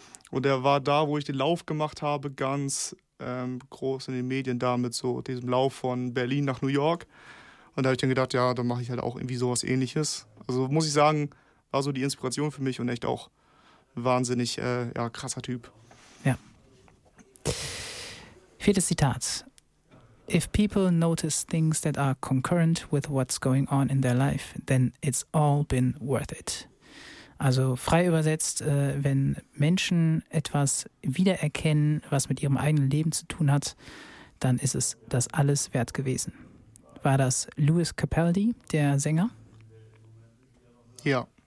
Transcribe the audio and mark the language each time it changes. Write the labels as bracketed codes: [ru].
[de] Und der war da, wo ich den Lauf gemacht habe, ganz groß in den Medien da mit so diesem Lauf von Berlin nach New York. Und da habe ich dann gedacht, ja, dann mache ich halt auch irgendwie sowas Ähnliches. Also muss ich sagen, war so die Inspiration für mich und echt auch wahnsinnig krasser Typ. Ja. Viertes Zitat. [en] If people notice things that are concurrent with what's going on in their life, then it's all been worth it. [de] Also frei übersetzt, wenn Menschen etwas wiedererkennen, was mit ihrem eigenen Leben zu tun hat, dann ist es das alles wert gewesen. War das Louis Capaldi, der Sänger? Ja.